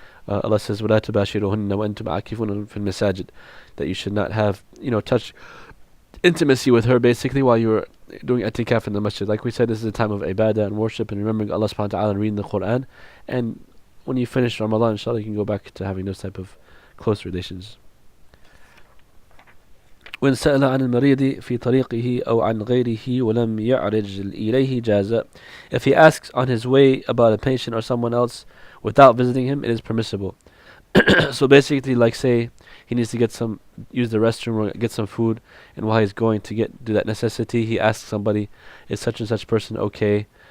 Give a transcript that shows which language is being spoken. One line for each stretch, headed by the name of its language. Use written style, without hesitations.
English: Allah says,
Arabic: وَلَا تُبَاشِرُهُنَّ وَأَنْتُمْ عَاكِفُونَ فِي الْمَسَاجِدِ,
English: that you should not have, touch, intimacy with her basically while you're doing itikaf in the masjid. Like we said, this is a time of ibadah and worship and remembering Allah subhanahu wa ta'ala and reading the Quran. And when you finish Ramadan, inshallah, you can go back to having those type of close relations.
Arabic: وإن سأل عن المريض في طريقه أو عن غيره ولم يعرج إليه جاز.
English: If he asks on his way about a patient or someone else without visiting him, it is permissible. So basically, say he needs to use the restroom or get some food, and while he's going to do that necessity, he asks somebody, is such and such person okay?